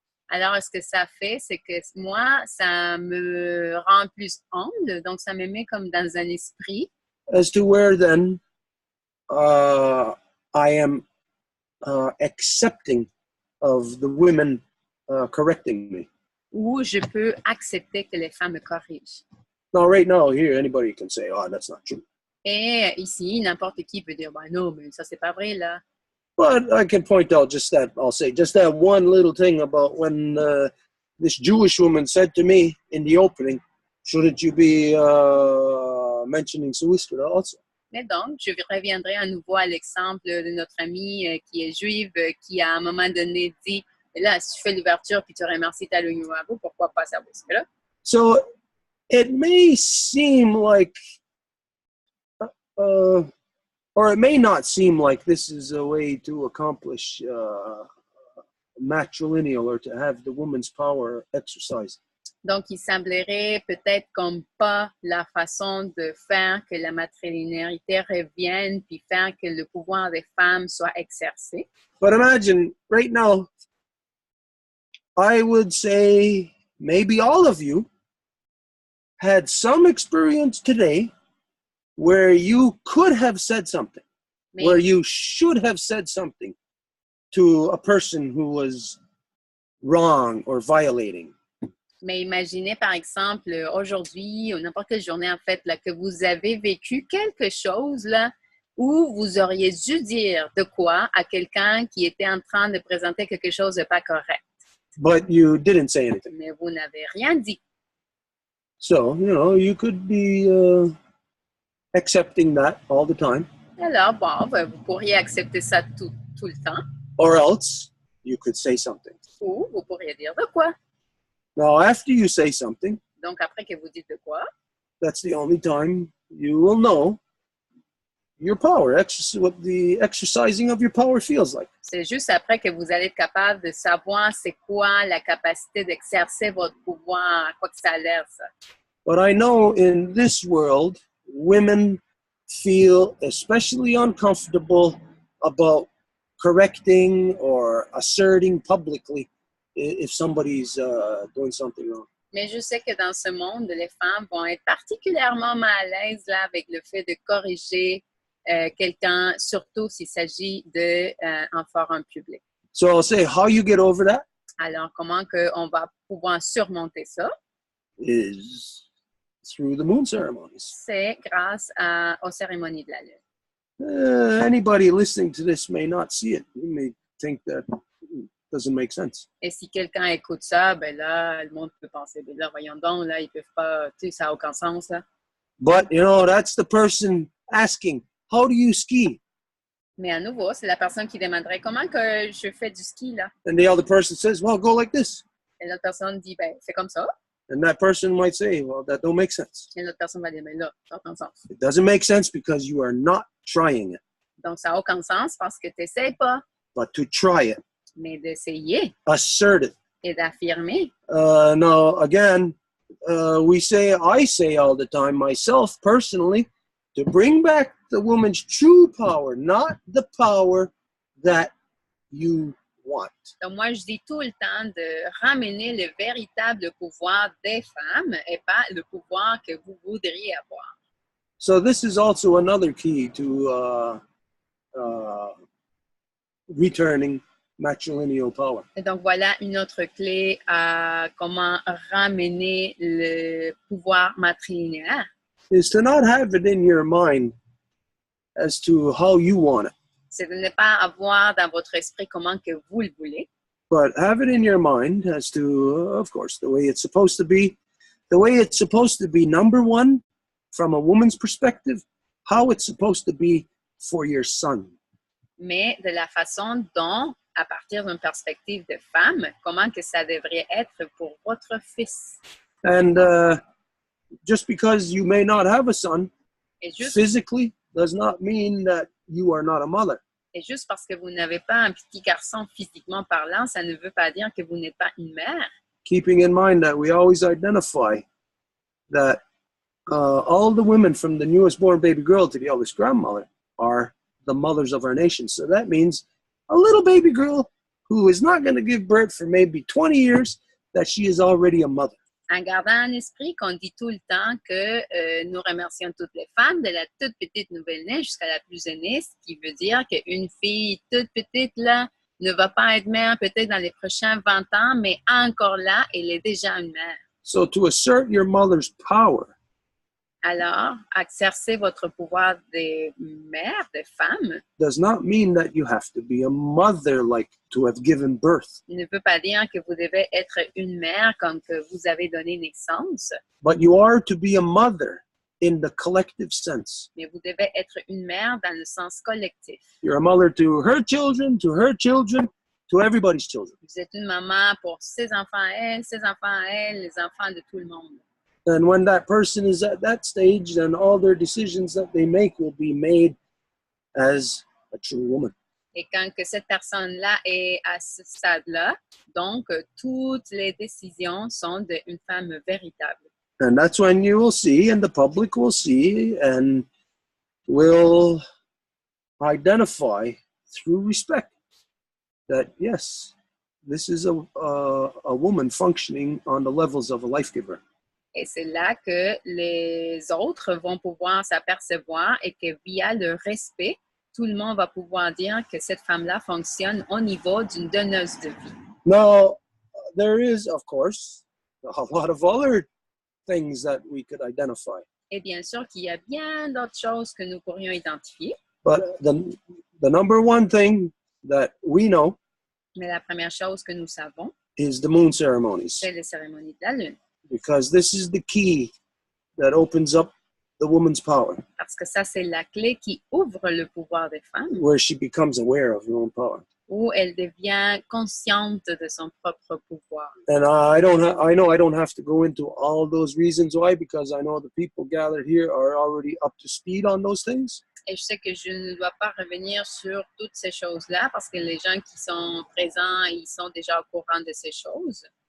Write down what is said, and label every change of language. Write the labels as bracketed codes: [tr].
[fr] Alors, ce que ça fait, c'est que moi, ça me rend plus humble. Donc, ça me met comme dans un esprit. [en] As to where then I am accepting of the women correcting me. [fr] Où je peux accepter que les femmes me corrigent. [en] Now, right now, here, anybody can say, oh, that's not true. [fr] Et ici, n'importe qui peut dire, ben non, mais ça, c'est pas vrai, là. [en] But I can point out just that one little thing about when this Jewish woman said to me in the opening, shouldn't you be mentioning Suistra also? [fr] Mais donc, je reviendrai à nouveau à l'exemple de notre amie qui est juive, qui à un moment donné dit, là, si tu fais l'ouverture puis tu remercies ta Lune, pourquoi pas ça? Là? [en] So it may seem like, or it may not seem like this is a way to accomplish matrilineal or to have the woman's power exercised. [fr] Donc, il semblerait peut-être comme pas la façon de faire que la matrilinéarité revienne puis faire que le pouvoir des femmes soit exercé. [en] But imagine, right now, I would say maybe all of you had some experience today where you could have said something, where you should have said something to a person who was wrong or violating. [fr] Mais imaginez, par exemple, aujourd'hui, ou n'importe quelle journée, en fait, là, que vous avez vécu quelque chose, là, où vous auriez dû dire de quoi à quelqu'un qui était en train de présenter quelque chose de pas correct. [en] But you didn't say anything. [fr] Mais vous n'avez rien dit. [en] So, you could be accepting that all the time. [fr] Alors, bon, ben, vous pourriez accepter ça tout le temps. [en] Or else, you could say something. [fr] Ou vous pourriez dire de quoi. [en] Now, after you say something, [fr] Donc, après que vous dites de quoi, [en] that's the only time you will know your power, what the exercising of your power feels like. [fr] c'est juste après que vous allez être capable de savoir c'est quoi la capacité d'exercer votre pouvoir, à quoi que ça a l'air, ça. [en] But I know in this world, women feel especially uncomfortable about correcting or asserting publicly if somebody's doing something wrong. [fr] Mais je sais que dans ce monde, les femmes vont être particulièrement mal à l'aise là, avec le fait de corriger quelqu'un, surtout s'il s'agit d'un forum public. [en] So I'll say how you get over that [fr] Alors, comment on va pouvoir surmonter ça? [en] is through the moon ceremonies. [fr] C'est grâce aux cérémonies de la Lune. [en] Anybody listening to this may not see it. You may think that doesn't make sense. [fr] Et si quelqu'un écoute ça, ben là, le monde peut penser, ben là, voyons donc, là, ils peuvent pas, tu sais, ça n'a aucun sens, là. [en] But, that's the person asking, how do you ski? [fr] Mais à nouveau, c'est la personne qui demanderait comment que je fais du ski, là. [en] And the other person says, well, go like this. [fr] Et l'autre personne dit, ben, c'est comme ça. [en] And that person might say, well, that don't make sense. [fr] Et l'autre personne va dire, ben là, ça n'a aucun sens. [en] It doesn't make sense because you are not trying it. [fr] Donc, ça n'a aucun sens parce que tu n'essaies pas, [en] But to try it, [fr] mais d'essayer [en] assert it. [fr] et d'affirmer. [en] Now, again, I say all the time myself personally, to bring back the woman's true power, not the power that you want. [fr] Donc, moi, je dis tout le temps de ramener le véritable pouvoir des femmes et pas le pouvoir que vous voudriez avoir. [en] So this is also another key to returning matrilineal power. [fr] Et donc, voilà une autre clé à comment ramener le pouvoir matrilinéaire. [en] Is to not have it in your mind as to how you want it, [fr] C'est de ne pas avoir dans votre esprit comment que vous le voulez, [en] but have it in your mind as to, of course, the way it's supposed to be. The way it's supposed to be, number one, from a woman's perspective, how it's supposed to be for your son. [fr] mais de la façon dont, à partir d'une perspective de femme, comment que ça devrait être pour votre fils. [en] And just because you may not have a son [fr] Et juste, [en] physically does not mean that you are not a mother. [fr] et juste parce que vous n'avez pas un petit garçon physiquement parlant, ça ne veut pas dire que vous n'êtes pas une mère. [en] Keeping in mind that we always identify that all the women from the newest born baby girl to the eldest grandmother are the mothers of our nation. So that means a little baby girl who is not going to give birth for maybe 20 years, that she is already a mother. [fr] En gardant en esprit qu'on dit tout le temps que nous remercions toutes les femmes, de la toute petite nouvelle-née jusqu'à la plus aînée, ce qui veut dire qu'une fille toute petite là ne va pas être mère peut-être dans les prochains 20 ans, mais encore là, elle est déjà une mère. [en] So to assert your mother's power [fr] Alors, exercer votre pouvoir de mère, de femme, [en] does not mean that you have to be a mother, like to have given birth, [fr] ne veut pas dire que vous devez être une mère comme que vous avez donné naissance, [en] but you are to be a mother in the collective sense. [fr] mais vous devez être une mère dans le sens collectif. [en] You're a mother to her children, to everybody's children. [fr] Vous êtes une maman pour ses enfants à elle, les enfants de tout le monde. [en] And when that person is at that stage, then all their decisions that they make will be made as a true woman. [fr] Et quand que cette personne-là est à ce stade-là, donc toutes les décisions sont d'une femme véritable. [en] And that's when you will see, and the public will see, and will identify through respect that, yes, this is a woman functioning on the levels of a life giver. [fr] Et c'est là que les autres vont pouvoir s'apercevoir et que via le respect, tout le monde va pouvoir dire que cette femme-là fonctionne au niveau d'une donneuse de vie. [en] Now, there is, of course, a lot of other things that we could identify. [fr] Et bien sûr qu'il y a bien d'autres choses que nous pourrions identifier. [en] But the number one thing that we know [fr] Mais la première chose que nous savons, [en] is the moon ceremonies, [fr] c'est les cérémonies de la lune. [en] because this is the key that opens up the woman's power, [fr] Parce que ça, c'est la clé qui ouvre le pouvoir des femmes, [en] where she becomes aware of her own power. [fr] où elle devient consciente de son propre pouvoir. [en] And I know I don't have to go into all those reasons why, because I know the people gathered here are already up to speed on those things. [fr] Et je sais que je ne dois pas revenir sur toutes ces choses-là parce que les gens qui sont présents, ils sont déjà au courant de ces choses.